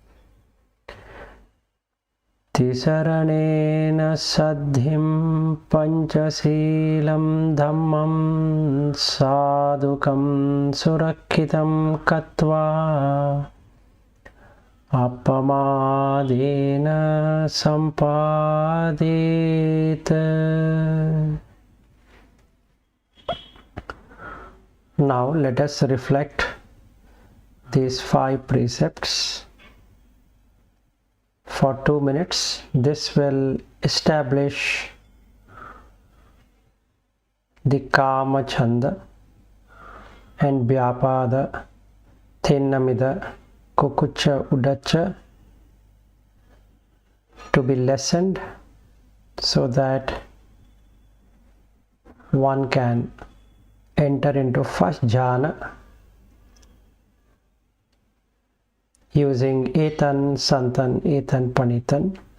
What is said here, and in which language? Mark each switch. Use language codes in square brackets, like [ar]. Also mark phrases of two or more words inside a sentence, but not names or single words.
[pi] Tisaranena saddhim panchasilam dhammam sadhukam surakhitam katva appamadena sampadeta. [en] Now let us reflect these 5 precepts for 2 minutes. This will establish the [pi] kama chanda [en] and [pi] vyapada, thinnamida, kukucha, udacha [en] to be lessened so that one can enter into first jhana using [pi] etan, santan, etan, panitan.